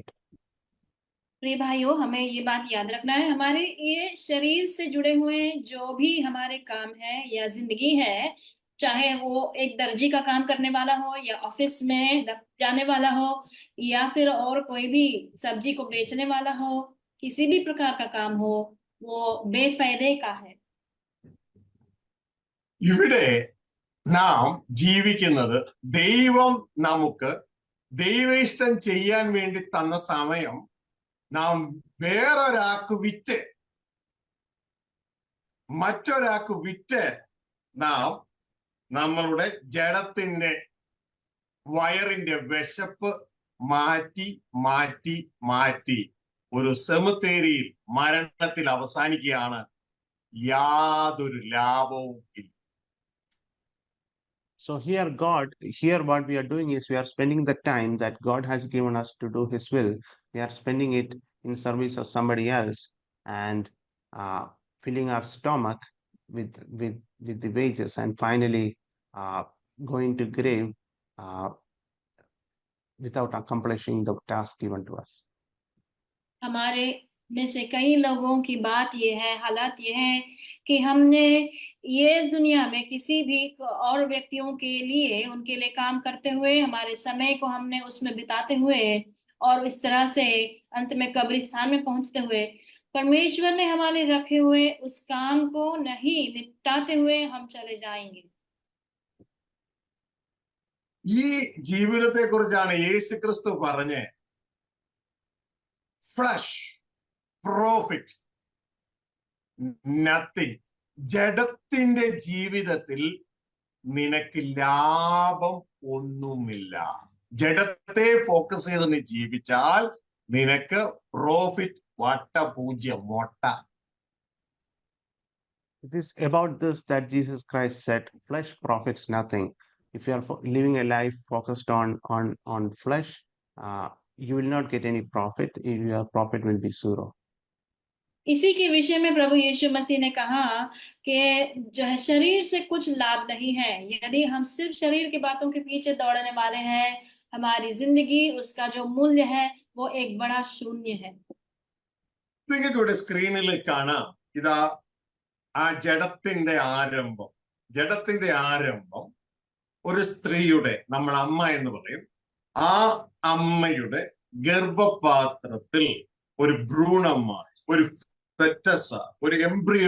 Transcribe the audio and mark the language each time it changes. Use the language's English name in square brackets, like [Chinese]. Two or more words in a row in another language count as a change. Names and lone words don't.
[Hindi] प्रिय भाइयों, हमें ये बात याद रखना है, हमारे ये शरीर से जुड़े हुए जो भी हमारे काम है या जिंदगी है, चाहे वो एक दर्जी का काम करने वाला हो या ऑफिस में जाने वाला हो या फिर और कोई भी सब्जी को बेचने वाला हो, किसी भी प्रकार का काम हो, वो बेफायदे का है। [Malayalam] ഇവിടെ നാം ജീവിക്കുന്നത് ദൈവം നമുക്ക് ദൈവേഷ്ടം ചെയ്യാൻ വേണ്ടി തന്ന സമയം നാം വേറൊരാൾക്ക് മറ്റൊരാൾക്ക് വിറ്റ് നാം നമ്മളുടെ ജഡത്തിന്റെ വയറിന്റെ വിശപ്പ് മാറ്റി മാറ്റി മാറ്റി ഒരു സെമിത്തേരിയിൽ മരണത്തിൽ അവസാനിക്കുകയാണ്. യാതൊരു ലാഭവും ഇല്ല. [English] So here what we are doing is we are spending the time that God has given us to do His will. We are spending it in service of somebody else and filling our stomach with the wages, and finally going to grave without accomplishing the task given to us. [Hindi] हमारे में से कई लोगों की बात ये है, हालात ये है कि हमने ये दुनिया में किसी भी और व्यक्तियों के लिए, उनके लिए काम करते हुए हमारे समय को हमने उसमें बिताते हुए और इस तरह से अंत में कब्रिस्तान में पहुंचते हुए परमेश्वर ने हमारे रखे हुए उस काम को नहीं निपटाते हुए हम चले जाएंगे। [Malayalam] ഈ ജീവിതത്തെ കുറിച്ചാണ് യേശുക്രിസ്തു പറഞ്ഞ് [English] flesh profit nothing. [Malayalam] ജഡത്തിന്റെ ജീവിതത്തിൽ നിനക്ക് ലാഭം ഒന്നുമില്ല. ജഡത്തെ ഫോക്കസ് ചെയ്ത് നീ ജീവിച്ചാൽ നിനക്ക് പ്രോഫിറ്റ് വട്ടപൂജ്യം മൊട്ട. [English] It is about this that Jesus Christ said, flesh profits nothing. If you are living a life focused on flesh, you will not get any profit. Your profit will be zero. [Hindi] इसी के विषय में प्रभु यीशु मसीह ने कहा कि जो है शरीर से कुछ लाभ नहीं है। यदि हम सिर्फ शरीर की बातों के पीछे दौड़ने वाले हैं, हमारी जिंदगी, उसका जो मूल्य है वो एक बड़ा शून्य है। [Malayalam] നിങ്ങൾക്ക് ഇവിടെ സ്ക്രീനിൽ കാണാം, ഇതാ ആ ജഡത്തിന്റെ ആരംഭം ഒരു സ്ത്രീയുടെ, നമ്മൾ അമ്മ എന്ന് പറയും, ആ അമ്മയുടെ ഗർഭപാത്രത്തിൽ ഒരു ഭ്രൂണമായി, ഒരു ഫെറ്റസ്, ഒരു എംബ്രിയോ